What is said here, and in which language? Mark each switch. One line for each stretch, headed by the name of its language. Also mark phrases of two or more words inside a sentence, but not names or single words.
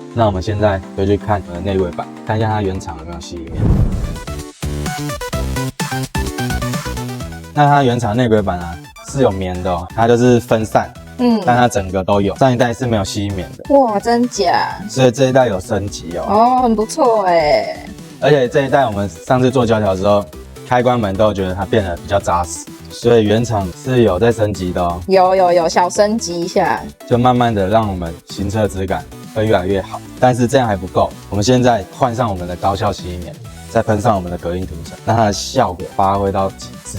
Chinese: 那我們現在就去看我們的內規版，看一下它原廠有沒有吸音棉。那它原廠內規版啊是有棉的哦，它就是分散， 但它整個都有。上一代是沒有吸棉的。哇，真假？所以這一代有升級哦。哦，很不錯哎。而且這一代我們上次做膠條的時候，開關門都有覺得它變得比較扎實，所以原廠是有在升級的哦。有小升級一下，就慢慢的讓我們行車質感會越来越好。但是這樣還不夠，我們現在換上我們的高效吸棉，再噴上我們的隔音塗層，讓它的效果發揮到極致。